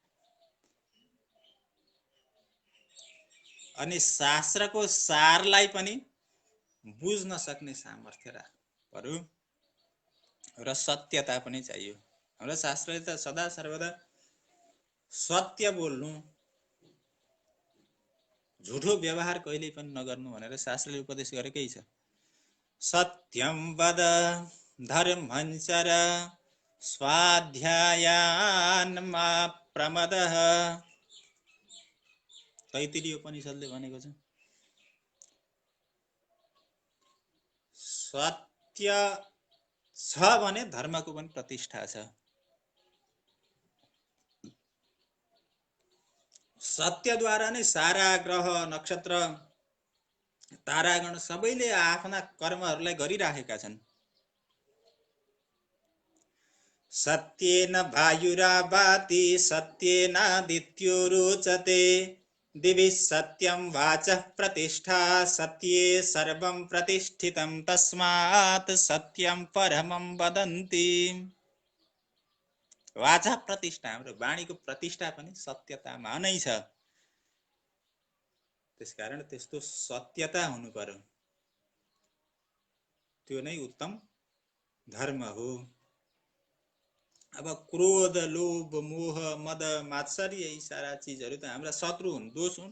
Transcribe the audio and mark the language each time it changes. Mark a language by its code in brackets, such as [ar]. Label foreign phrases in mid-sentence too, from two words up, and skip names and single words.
[ne] अनि शास्त्रको सारलाई पनि बुझ्न सक्ने सामर्थ्य राख्नु पर्यो र सत्यता पनि चाहियो। हाम्रो शास्त्रले त सदा सर्वदा सत्य बोल्नु, झुठो व्यवहार कहिल्यै पनि नगर्नु भनेर शास्त्रले उपदेश गरेकै छ। [sa] सत्यम वद धर्मं चर स्वाध्यायान् मा प्रमदः, [ne] तैत्तिरीय उपनिषदले भनेको छ। सत्य छ भने धर्मको पनि प्रतिष्ठा छ। सत्यद्वारा नै सारा ग्रह, नक्षत्र, तारागण सबैले आफ्ना कर्महरूलाई गरिराखेका छन्। [sa] सत्येन वायुराभाति सत्येनादित्यो रोचते, दिवि सत्यं वाचः प्रतिष्ठा सत्ये सर्वं प्रतिष्ठितं, तस्मात् सत्यं परमं वदन्ति। वाचा प्रतिष्ठा, [ne] हाम्रो वाणीको प्रतिष्ठा पनि सत्यतामा नै छ। त्यसकारण त्यस्तो सत्यता हुनु पर्यो, त्यो नै उत्तम धर्म हो। अब क्रोध, लोभ, मोह, मद, मात्सर्य यी सारा चीजहरू त हाम्रा शत्रु हुन्, दोष हुन्।